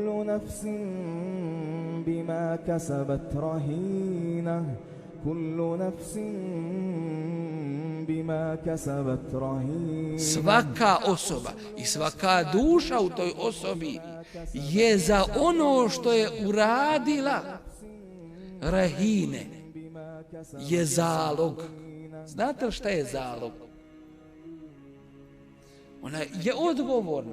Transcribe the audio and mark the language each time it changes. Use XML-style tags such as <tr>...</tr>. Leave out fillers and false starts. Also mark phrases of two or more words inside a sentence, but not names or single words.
<ar>نفس بما كسبت رهينة كل نفس بما كسبت رهينة.</ar> <bs>Svaka osoba i svaka duša u toj osobi je za ono što je uradila rahine, je zalog. Znate li šta je zalog? Ona je odgovorna.</bs>